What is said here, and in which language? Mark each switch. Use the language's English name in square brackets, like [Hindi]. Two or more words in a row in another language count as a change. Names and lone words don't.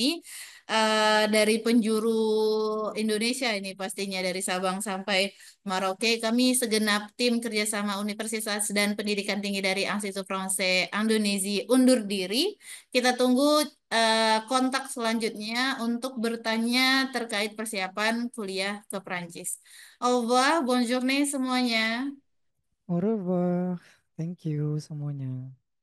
[Indonesian] Dari penjuru Indonesia ini pastinya dari Sabang sampai Merauke, kami segenap tim kerjasama Universitas dan Pendidikan Tinggi dari Institut Français Indonesia undur diri. Kita tunggu kontak selanjutnya untuk bertanya terkait persiapan kuliah ke Prancis. [French] Au revoir, bonne journée semuanya. Au revoir. [English] Thank you semuanya.